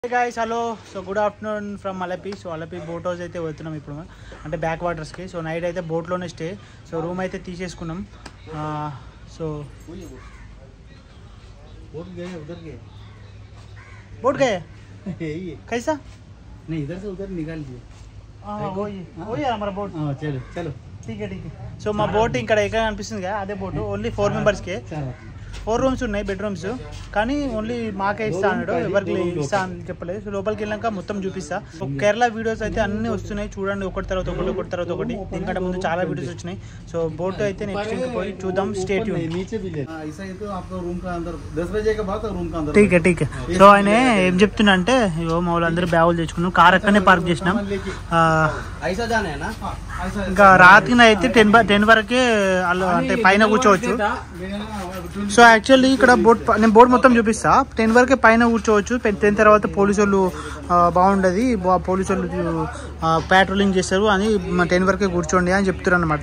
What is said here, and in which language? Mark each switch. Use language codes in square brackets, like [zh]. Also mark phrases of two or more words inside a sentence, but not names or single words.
[en] Hey guys, hello. So good afternoon from Malapi. So Malapi boat house [te] అయితే వెళ్తున్నాం ఇప్పుడు అంటే [en] back waters [te] కి. [en] so night [te] అయితే బోట్ లోనే స్టే. సో రూమ్ అయితే తీసేసుకున్నాం. సో [hi] बोट गए उधर गए बोट गए ये कैसा नहीं इधर से उधर निकाल दिए वही है हमारा बोट. चलो चलो ठीक है. [te] సో మా బోట్ ఇక్కడ ఎక్కడ అనిపిస్తుంది కదా అదే బోట్. [en] only 4 members [te] కే 4 రూమ్స్ ఉన్నాయి, బెడ్రూమ్స్. కానీ ఓన్లీ మాకే ఇస్తా అన్నాడు, ఎవరికి ఇస్తా అని చెప్పలేదు. సో లోపలికి వెళ్ళాక మొత్తం చూపిస్తా. కేరళ వీడియోస్ అయితే అన్ని వస్తున్నాయి చూడండి, ఒకటి తర్వాత ఒకటి. దీనికంటే ముందు చాలా వీడియోస్ వచ్చినాయి. సో బోట్ అయితే నెక్స్ట్ పోయి చూద్దాం. [en] stay tune. [hi] नीचे भी ले ऐसा ही तो आपका रूम का अंदर 10 बजे के बाद रूम का अंदर ठीक है. [te] సో ఆయన ఏం చెప్తున్నా అంటే ఇగో మా వాళ్ళందరూ బ్యాగులు తెచ్చుకున్నాం, కార్ అక్కడనే పార్క్ చేసినాం. [hi] ऐसा जाना है ना [te] ఇంకా రాత్రి అయితే 10 వరకే అంటే పైన కూర్చోవచ్చు. [en] so actually [te] ఇక్కడ నేను బోట్ మొత్తం చూపిస్తా. 10 వరకే పైన కూర్చోవచ్చు. 10 తర్వాత పోలీసు వాళ్ళు బాగుండదు, పోలీసు వాళ్ళు ప్యాట్రోలింగ్ చేస్తారు అని 10 వరకే కూర్చోండి అని చెప్తారు అనమాట.